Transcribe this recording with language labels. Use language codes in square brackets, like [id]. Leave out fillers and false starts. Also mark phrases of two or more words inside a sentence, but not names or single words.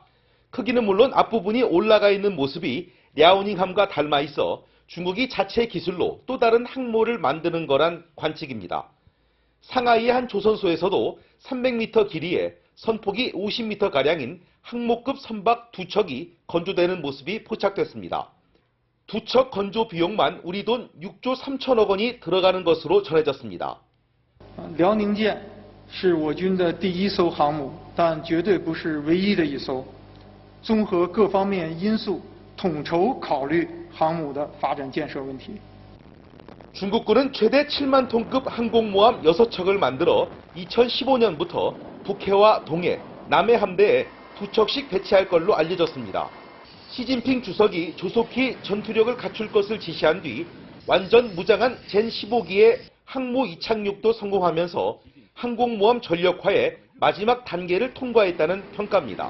[ko] 크기는 물론 앞부분이 올라가 있는 모습이 야오닝함과 닮아 있어 중국이 자체 기술로 또 다른 항모를 만드는 거란 관측입니다. 상하이의 한 조선소에서도 300m 길이에 선폭이 50m가량인 항모급 선박 2척이 건조되는 모습이 포착됐습니다. 2척 건조 비용만 우리 돈 6조 3천억 원이 들어가는 것으로 전해졌습니다. [zh] 辽宁舰是我军的第一艘航母，但绝对不是唯一的一艘。综合各方面因素，统筹考虑航母的发展建设问题。 [ko] 중국군은 최대 7만 톤급 항공모함 6척을 만들어 2015년부터 북해와 동해, 남해 함대에 2척씩 배치할 걸로 알려졌습니다. 시진핑 주석이 조속히 전투력을 갖출 것을 지시한 뒤 완전 무장한 젠15기의 항모 이착륙도 성공하면서 항공모함 전력화의 마지막 단계를 통과했다는 평가입니다.